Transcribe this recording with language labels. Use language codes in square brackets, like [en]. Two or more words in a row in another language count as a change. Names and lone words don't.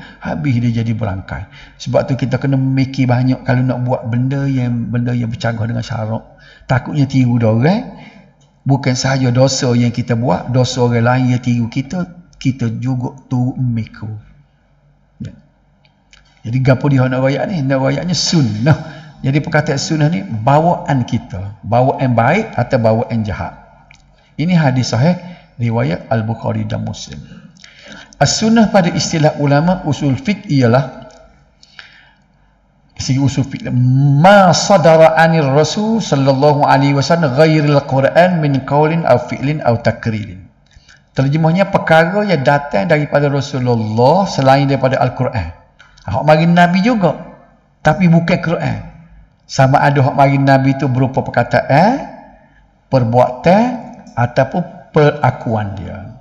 [ms] Habis dia jadi berangkai. Sebab tu kita kena memikir banyak kalau nak buat benda yang bercanggah dengan syarak. Takutnya tiru orang. Bukan sahaja dosa yang kita buat, dosa orang lain yang tiru kita juga turut memikul. Ya. Jadi gapo dia nak royak ni? Nak royaknya sunnah. Jadi perkataan sunnah ni bawaan kita, bawaan baik atau bawaan jahat. Ini hadis sahih riwayat Al-Bukhari dan Muslim. As-sunnah pada istilah ulama usul fiqh ialah segi usul fiqh [ar] ما صدر عن الرسول صلى الله عليه وسلم غير القرآن من قول أو فعل أو تقرير. [ms] Terjemahnya perkara yang datang daripada Rasulullah selain daripada Al-Quran. Hak mari Nabi juga tapi bukan Quran. Sama ada hak mari Nabi itu berupa perkataan, perbuatan ataupun perakuan dia.